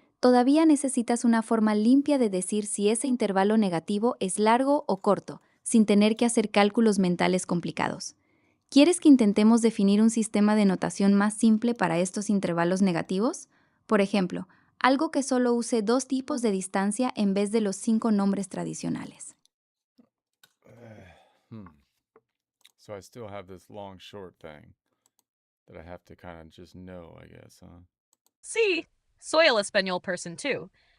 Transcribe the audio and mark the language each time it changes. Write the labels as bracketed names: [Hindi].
[Spanish] Todavía necesitas una forma limpia de decir si ese intervalo negativo es largo o corto, sin tener que hacer cálculos mentales complicados. ¿Quieres que intentemos definir un sistema de notación más simple para estos intervalos negativos? Por ejemplo, algo que solo use 2 tipos de distancia en vez de los 5 nombres tradicionales. [English] So I still have this long short thing that I have to kind of just know, I guess, huh? See, soy el español person too.